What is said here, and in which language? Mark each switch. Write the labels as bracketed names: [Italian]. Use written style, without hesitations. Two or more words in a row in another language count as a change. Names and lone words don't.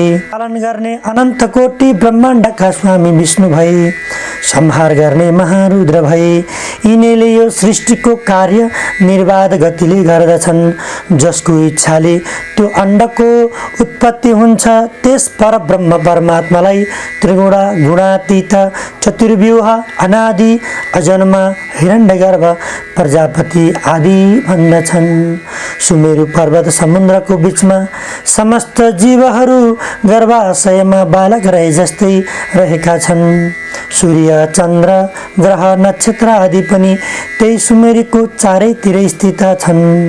[Nepali] पालन गर्ने अनन्त कोटि ब्रह्माण्डका स्वामी विष्णु भए। संहार गर्ने महारुद्र भए। यिनीले यो सृष्टिको कार्य निर्बाध गतिले गर्दछन्। जसको इच्छाले त्यो अण्डको उत्पत्ति हुन्छ त्यस परब्रह्म परमात्मालाई त्रिगुणा, गुणातीत, चतुर्व्यूह, अनादि, अजन्मा, हिरण्यगर्भ, प्रजापति आदि भन्दछन्। सुमेरु पर्वत समुद्रको बीचमा समस्त जीवहरू गर्भाशयमा बालक रहे जस्तै रहेका छन्। सूर्य, चन्द्र, ग्रह, नक्षत्र आदि पनि त्यही सुमेरुको चारैतिर स्थित छन्।